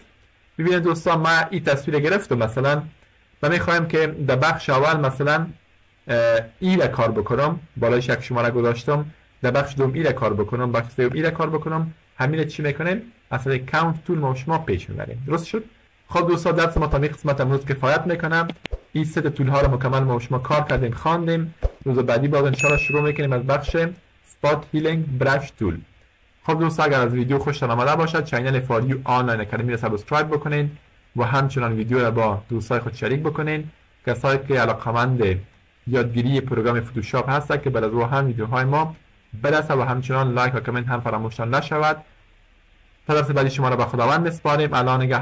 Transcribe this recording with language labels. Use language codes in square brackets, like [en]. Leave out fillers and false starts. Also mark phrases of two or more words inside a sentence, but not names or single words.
[fa] ببینید دوستان، من این تصویر گرفتم، مثلا من میخوایم که در بخش اول مثلا ای را کار بکنم، بالایش یک شماره گذاشتم، در بخش دوم ای را کار بکنم، بخش سوم ای را کار بکنم. همین چی میکنیم؟ اصلا [en] count tool [fa] ما شما پیش میبریم، درست شد؟ خب دوستان، درس ما تا قسمت امروز کفایت میکنم. این سه تول ها رو مکمل ما شما کار کردیم، خواندیم. روز بعدی باز [ar] ان شاء الله [fa] شروع میکنیم از بخش [en] spot healing brush tool. [fa] خب دوستان، اگر از ویدیو خوشتون آمده باشد، چینل فار یو آنلاین اکادمی رو سابسکرایب بکنین و همچنان ویدیو رو با دوستای خود شریک بکنین. کسایی که علاقه‌مند یادگیری پروگرام فتوشاپ هستند که بعد از هم ویدیوهای ما برسه و همچنان لایک و کامنت هم فراموش نشود. تا درس بعدی شما را به خداوند میسپاریم.